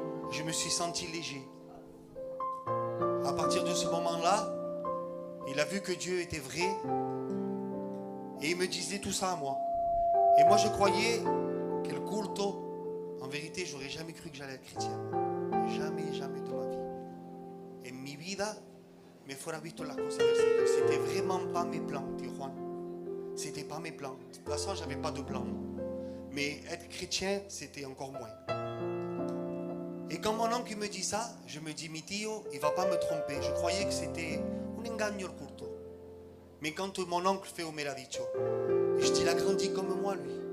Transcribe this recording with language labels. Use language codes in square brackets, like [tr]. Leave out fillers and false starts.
[fr] Je me suis senti léger. À partir de ce moment-là, il a vu que Dieu était vrai. Et il me disait tout ça à moi. Et moi je croyais que le culto, en vérité, j'aurais jamais cru que j'allais être chrétien. Jamais, jamais de ma vie. [es] En mi vida me fuera visto las cosas del Señor. [fr] C'était vraiment pas mes plans, dit Juan. C'était pas mes plans. De toute façon, j'avais pas de plan. Mais être chrétien, c'était encore moins. Et quand mon oncle me dit ça, je me dis, [es] mi tío, [fr] il va pas me tromper. Je croyais que c'était [es] un engaño [fr] le culto. Mais quand mon oncle fait au meradicho, je dis, il a grandi comme moi, lui.